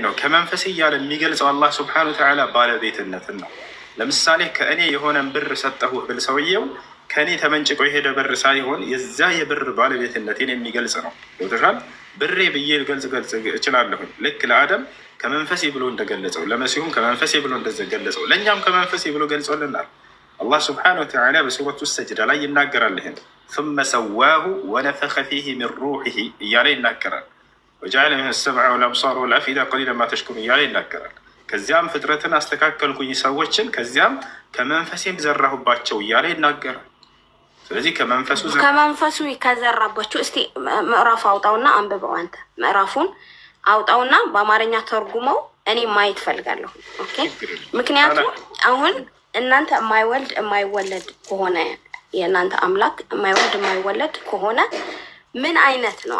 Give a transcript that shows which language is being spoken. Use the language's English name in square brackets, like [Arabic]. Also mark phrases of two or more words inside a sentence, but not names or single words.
[Amharic] ነው ከመንፈስ እያለ የሚገልጸው አላህ [Arabic] سبحانه وتعالى [Amharic] ባለቤትነትን ነው። ለምሳሌ ከእኔ የሆነን ብር ሰጠሁህ ብል ሰውየው ከእኔ ተመንጭቆ የሄደ ብር ሳይሆን የዛ የብር ባለቤትነትን የሚገልጽ ነው። ይወተሻል ብሬ ብዬ ገልጽ እችላለሁኝ። ልክ ለአደም ከመንፈሴ ብሎ እንደገለጸው፣ ለመሲሁም ከመንፈሴ ብሎ እንደገለጸው፣ ለእኛም ከመንፈሴ ብሎ ገልጾልናል። አላህ [Arabic] سبحانه وتعالى [Amharic] በሱረቱ ሰጅዳ ላይ ይናገራል። ይህን [Arabic] ثم سواه ونفخ فيه من روحه [Amharic] እያለ ይናገራል። [Arabic] وجعل منه السمع والابصار والافئده قليلا ما تشكرون [Amharic] እያለ ይናገራል። ከዚያም ፍጥረትን አስተካከልኩኝ ሰዎችን ከዚያም ከመንፈሴም ዘራሁባቸው እያለ ይናገራል። ስለዚህ ከመንፈሱ ከዘራባቸው እስቲ ምዕራፍ አውጣውና አንብበው። አንተ ምዕራፉን አውጣውና በአማርኛ ተርጉመው እኔ ማየት ፈልጋለሁ። ኦኬ። ምክንያቱም አሁን እናንተ የማይወለድ ከሆነ የእናንተ አምላክ የማይወልድ የማይወለድ ከሆነ ምን አይነት ነው?